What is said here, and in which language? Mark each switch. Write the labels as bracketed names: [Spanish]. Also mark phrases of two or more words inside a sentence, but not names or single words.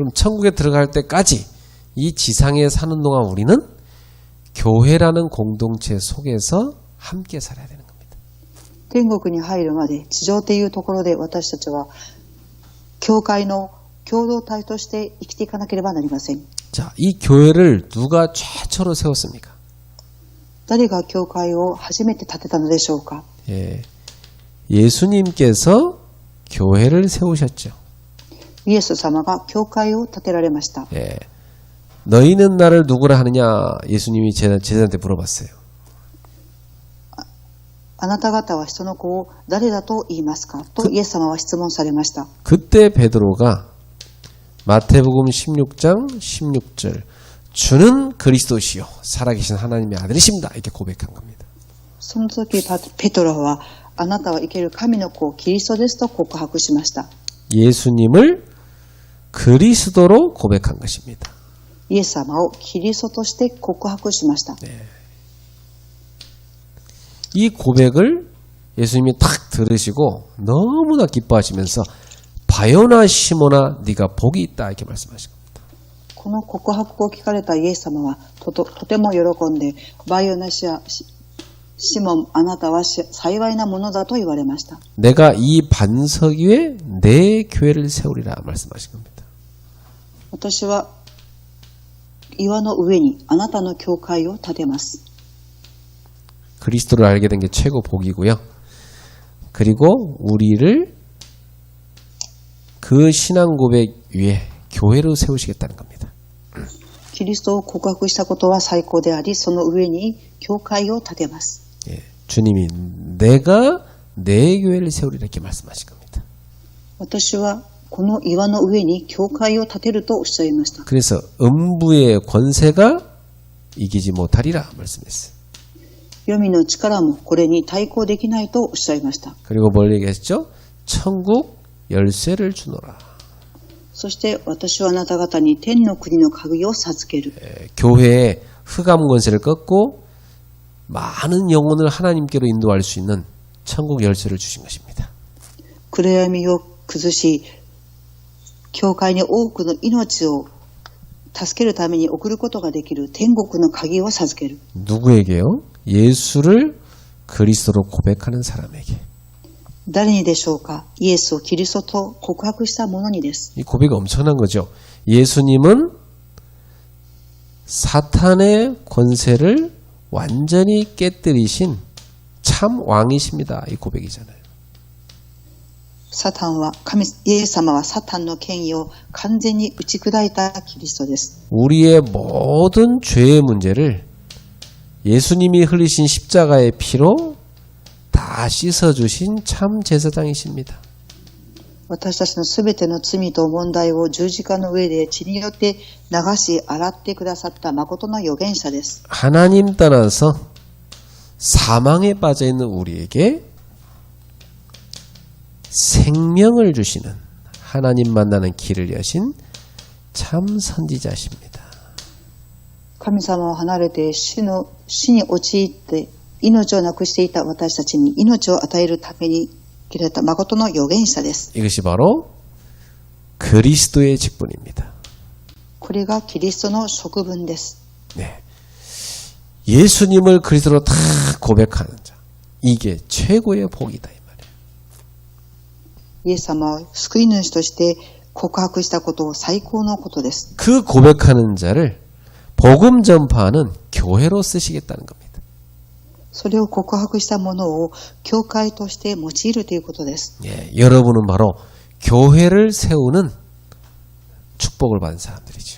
[Korean] 그럼 천국에 들어갈 때까지 이 지상에 사는 동안 우리는 교회라는 공동체 속에서 함께 살아야 되는 겁니다. [Japanese] 天国に入るまで地上というところで私たちは教会の共同体として生きていかなければなりません。 [Korean] 자, 이 교회를 누가 최초로 세웠습니까? [Japanese] 誰が教会を初めて建てたのでしょうか。 [Korean] 예수님께서 교회를 세우셨죠. [Japanese] イエス様が教会を建てられました。 [Korean] 너희는 나를 누구라 하느냐 예수님이 제자한테 물어봤어요. [Japanese] あなた方は人の子を誰だと言いますかとイエス様は質問されました。 [Korean] 그때 베드로가 마태복음 16장 16절 주는 그리스도시요 살아계신 하나님의 아들이십니다. 이렇게 고백한 겁니다. [Japanese] その時ペトロはあなたは生ける神の子キリストですと告白しました。 [Korean] 예수님을 그리스도로 고백한 것입니다. [Japanese] イエス様をキリストとして告白しました。 [Korean] 이 고백을 예수님이 탁 들으시고 너무나 기뻐하시면서 바요나 시모나 네가 복이 있다 이렇게 말씀하신 겁니다. [Japanese] この告白を聞かれたイエス様はとても喜んで、バイオナシアシモンあなたは幸いなものだと言われました。 [Korean] 내가 이 반석 위에 내 교회를 세우리라 말씀하신 겁니다. [Japanese] 私は岩の上にあなたの教会を建てます。 [Korean] 그리스도를 알게 된 게 최고 복이고요. 그리고 우리를 그 신앙 고백 위에 교회로 세우시겠다는 겁니다. [Japanese] キリストを告白したことは最高であり、その上に教会を建てます。 [Korean] 주님이 내가 내 교회를 세우리라 이렇게 말씀하신 겁니다. [Japanese] 私はこの岩の上に教会を建てるとおっしゃいました。 [Korean] 그래서 음부의 권세가 이기지 못하리라 말씀했어요. [Japanese] 黄泉の力もこれに対抗できないとおっしゃいました。 [Korean] 그리고 뭘 얘기했죠? 천국 열쇠를 주노라. [Japanese] そして私はあなた方に天の国の鍵を授ける。 [Korean] 교회의 흑암 권세를 꺾고 많은 영혼을 하나님께로 인도할 수 있는 천국 열쇠를 주신 것입니다. [Japanese] 暗闇を崩し、教会に多くの命を助けるために送ることができる天国の鍵を授ける。 [Korean] 누구에게요? 예수를 그리스도로 고백하는 사람에게. [Japanese] 誰にでしょうか？イエスをキリストと告白した者にです。 [Korean] 이 고백이 엄청난 거죠. 예수님은 사탄의 권세를 완전히 깨뜨리신 참 왕이십니다. 이 고백이잖아요. [Japanese] イエス様はサタンの権威を完全に打ち砕いたキリストです。 [Korean] 우리의 모든 죄의 문제를 예수님이 흘리신 십자가의 피로 다 씻어주신 참 제사장이십니다. [Japanese] 私たちのすべての罪と問題を十字架の上で血によって流し洗ってくださった誠の預言者です。 [Korean] 하나님 떠나서 사망에 빠져있는 우리에게 생명을 주시는 하나님 만나는 길을 여신 참 선지자십니다. [Japanese] 神様を離れて死に陥って命をなくしていた私たちに命を与えるために切れた誠の預言者です。 [Korean] 이것이 바로 그리스도의 직분입니다. [Japanese] これがキリストの職分です。 [Korean] 네. 예수님을 그리스도로 다 고백하는 자. 이게 최고의 복이다. 이 말이에요. [Japanese] イエス様を救い主として告白したことを最高のことです。 [Korean] 그 고백하는 자를 복음 전파하는 교회로 쓰시겠다는 겁니다. [Japanese] それを告白したものを教会として用いるということです。 [Korean] 예, 여러분은 바로 교회를 세우는 축복을 받은 사람들이죠.